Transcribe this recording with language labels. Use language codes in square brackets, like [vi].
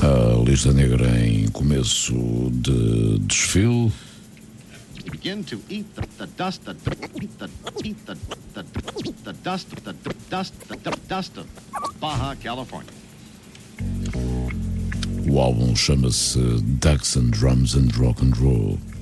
[pt] A lista negra em começo de desfile. [en] Begin to eat the dust of Baja California. [pt] O álbum chama-se Ducks and Drums and Rock and Roll.